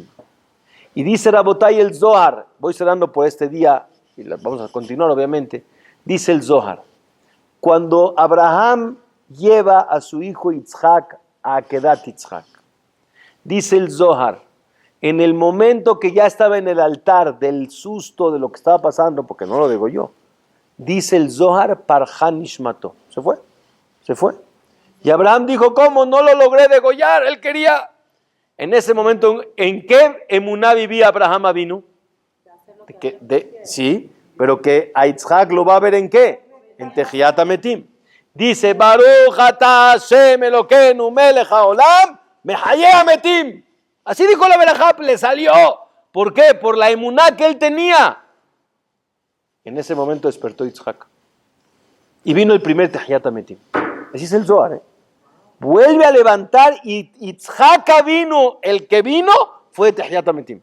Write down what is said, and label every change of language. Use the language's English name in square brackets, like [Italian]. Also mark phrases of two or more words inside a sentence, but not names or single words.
[Spanish] Y dice Rabotai el Zohar, voy cerrando por este día, y vamos a continuar obviamente, dice el Zohar, cuando Abraham lleva a su hijo Yitzhak a [Hebrew] עקדת יצחק, [Spanish] dice el Zohar, en el momento que ya estaba en el altar del susto de lo que estaba pasando, porque no lo degolló, dice el Zohar, [Hebrew] פרחה נשמתו, [Spanish] se fue. Y Abraham dijo, ¿cómo? No lo logré degollar, él quería. En ese momento, ¿en qué emuná vivía Abraham Avinu? Sí, pero que a Yitzhak lo va a ver ¿en qué? [Hebrew] En תחיית המתים. Dice, ברוך אתה ה' אלקינו מלך העולם מחיה המתים. [Spanish] Así dijo la verajá, le salió. ¿Por qué? Por la emuná que él tenía. En ese momento despertó Yitzhak. Y vino el primer [Hebrew] תחיית המתים. [Spanish] Así es el Zohar, Vuelve a levantar y Yitzhak vino, el que vino fue [Hebrew] תחיית המתים.